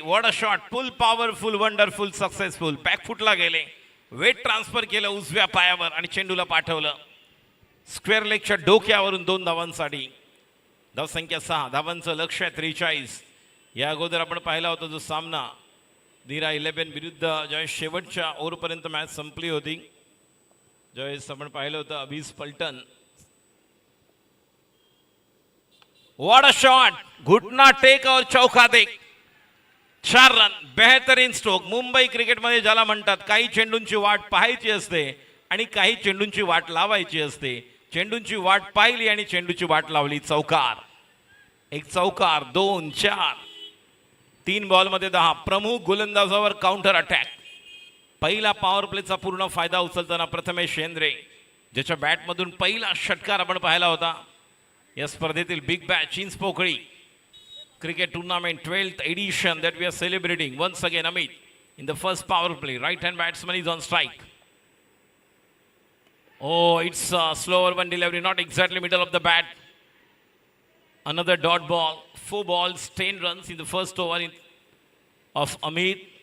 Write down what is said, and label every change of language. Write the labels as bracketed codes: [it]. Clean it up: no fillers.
[en] What a shot, full powerful, wonderful, successful. [mr] बॅकफुटला गेले, weight transfer केलं उजव्या पायावर आणि चेंडूला पाठवलं स्क्वेअर लेगच्या डोक्यावरून 2 धावांसाठी. धावसंख्या 6, धावांचं लक्ष आहे 43. या अगोदर आपण पाहिला होता जो सामना नीरा 11 विरुद्ध ज्यावेळेस शेवटच्या ओव्हरपर्यंत मॅच संपली होती, ज्यावेळेस आपण पाहिलं होतं अभिज पलटन. [hi] व्हाट अ शॉट, घुटना टेक और चौका देख. 4 रन, बेहतरीन स्ट्रोक. [mr] मुंबई क्रिकेटमध्ये ज्याला म्हणतात काही चेंडूंची वाट पाहायची असते आणि काही चेंडूंची वाट लावायची असते. चेंडूंची वाट पाहिली आणि चेंडूची वाट लावली. चौकार, एक चौकार, 2, 4. 3 बॉलमध्ये 10. प्रमुख गोलंदाजावर काउंटर अटॅक. पहिला पॉवर प्लेचा पूर्ण फायदा उचलताना प्रथमेश शेंद्रे, ज्याच्या बॅटमधून पहिला षटकार आपण पाहिला होता या स्पर्धेतील big batch Chinchpokli cricket tournament [en] 12th edition that we are celebrating once again. Amit in the first power play, right hand batsman is on strike. Oh, it's a slower one delivery, not exactly middle of the bat. Another dot ball. 4 balls, 10 runs in the first over of Amit.